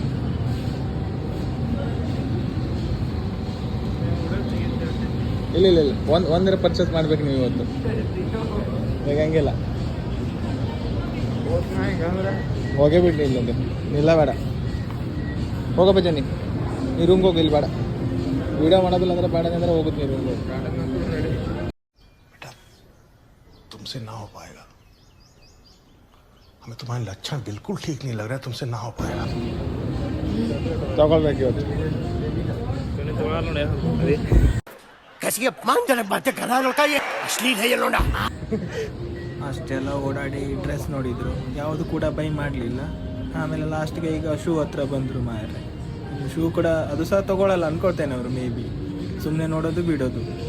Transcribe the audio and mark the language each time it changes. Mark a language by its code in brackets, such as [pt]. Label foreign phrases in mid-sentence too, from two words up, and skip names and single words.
[kn] ಇಲ್ಲ ಒಂದರೆ ಪರ್ಚೇಸ್ ಮಾಡ್ಬೇಕು ನೀವು ಇವತ್ತು. ಈಗ ಹಂಗಿಲ್ಲ, ಹೋಗೇ ಬಿಡ್ರಿ ಇಲ್ಲೊಂದು ಇಲ್ಲ, ಬೇಡ ಹೋಗಪ್ಪ ಜನಿ, ನೀ ರೂಮ್ಗೆ ಹೋಗಿ. ಇಲ್ಲಿ ಬೇಡ, ವಿಡಿಯೋ ಮಾಡೋದಿಲ್ಲ ಅಂದ್ರೆ ಬೇಡ ಅಂದ್ರೆ ಹೋಗುತ್ತೆ ನೀವು ರೂಮ್ಗೆ. [hi] बेटा तुमसे ना हो पाएगा, हमें तुम्हारे लक्षण बिल्कुल ठीक नहीं लग रहा है, तुमसे ना हो पाएगा. [kn] ತಗೊಳ್ಬೇಕು ಇವತ್ತು. [hi] कैसी अपमानजनक बातें कर रहा है लड़का, ये अश्लील है ये लोंडा. [kn] ಅಷ್ಟೆಲ್ಲ ಓಡಾಡಿ ಡ್ರೆಸ್ ನೋಡಿದರು, ಯಾವುದು ಕೂಡ ಬೈ ಮಾಡಲಿಲ್ಲ. ಆಮೇಲೆ ಲಾಸ್ಟ್ಗೆ ಈಗ ಶೂ ಹತ್ರ ಬಂದರು ಮಾರ್ರೆ. ಶೂ ಕೂಡ ಅದು ಸಹ ತೊಗೊಳ್ಳಲ್ಲ ಅಂದ್ಕೊಳ್ತೇನೆ ಅವರು, [en] may be [kn] ಸುಮ್ಮನೆ ನೋಡೋದು ಬಿಡೋದು.